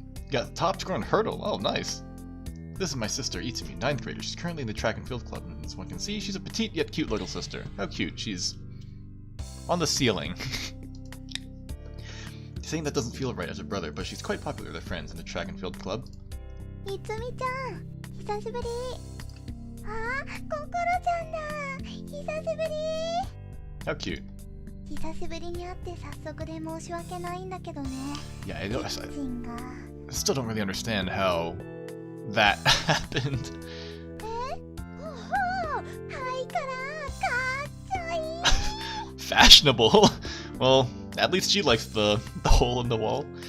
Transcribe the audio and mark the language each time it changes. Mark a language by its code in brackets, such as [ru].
[en] Got top score on hurdle. Oh, nice. This is my sister, Itsumi, 9th grader. She's currently in the track and field club, and as one can see, she's a petite yet cute little sister. How cute. She's on the ceiling. Saying that doesn't feel right as a brother, but she's quite popular with her friends in the track and field club. [ja] いつみちゃん、久しぶり。あ、ココロちゃんだ。久しぶり。 [en] How cute. [ja] 久しぶりに会って早速で申し訳ないんだけどね。 [en] Yeah, I [ja] キッチンが。 [en] still don't really understand how that happened. [ja] おお、はいからかっちょいい。 [en] Fashionable. Well, at least she likes the hole in the wall.